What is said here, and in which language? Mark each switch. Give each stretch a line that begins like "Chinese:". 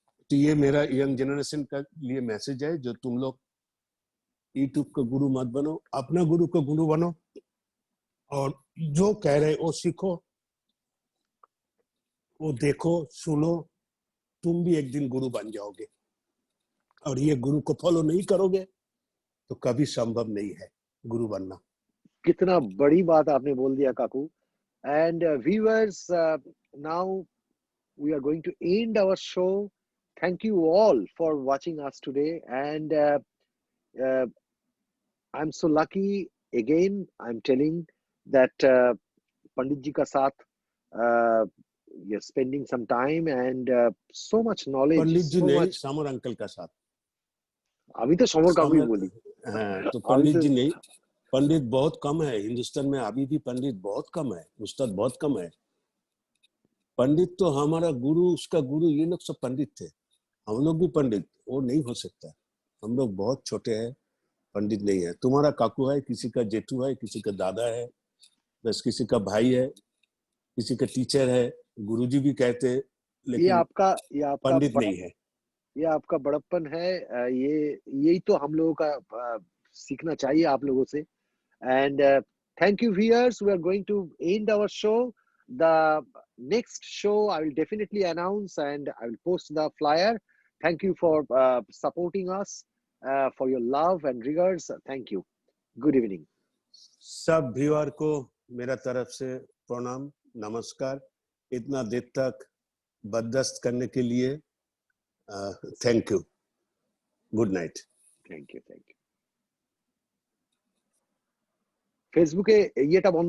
Hindi: तो ये मेरा यंग जनरेशन का लिए मैसेज है, जो तुम लोग यूट्यूब का गुरु मत बनो, अपना गुरु का गुरु बनो, और जो कह रहे वो सीखो, वो देखो सुनो, तुम भी एक दिन गुरु बन जाओगे। और ये गुरु को फॉलो नहीं करोगे तो कभी संभव नहीं है गुरु बनना। कितना बड़ी बात आपने बोल दिया काकू।
English: And viewers, now we are going to end our show. Thank you all for watching us today. And uh, I'm so lucky, again, I'm telling that
Hindi: Pandit ji ka saath,
English: you're spending some time and so much knowledge,
Hindi: Pandit ji
English: so
Hindi: नहीं, summer uncle का साथ। अभी तो summer काकू ही summer, बोली। हाँ, तो अभी पंडित तो जी नहीं, पंडित बहुत कम है हिंदुस्तान में, अभी भी पंडित बहुत कम है, उस्ताद बहुत कम है। पंडित तो हमारा गुरु, उसका गुरु, ये लोग सब पंडित थे, हम लोग भी पंडित, वो नहीं हो सकता। हम लोग बहुत छोटे हैं, पंडित नहीं है। तुम्हारा काकू है, किसी का जेठू है, किसी का दादा है, बस किसी का भाई है, किसी का टीचर है, गुरुजी भी कहते, ये लेकिन आपका पंडित नहीं है। ये आपका बड़प्पन है। ये यही तो हम लोगों का सीखना चाहिए आप लोगों से।
English: And thank you, viewers. We are going to end our show. The next show I will definitely announce and I will post the flyer. Thank you for supporting us, for your love and regards. Thank you. Good evening.
Hindi: सब viewer को मेरा तरफ से प्रणाम, नमस्कार। इतना देर तक बर्दाश्त करने के लिए
English: Thank you. Good night. Thank you. Thank you. Facebook
Bangla: এ এটা বন্ধ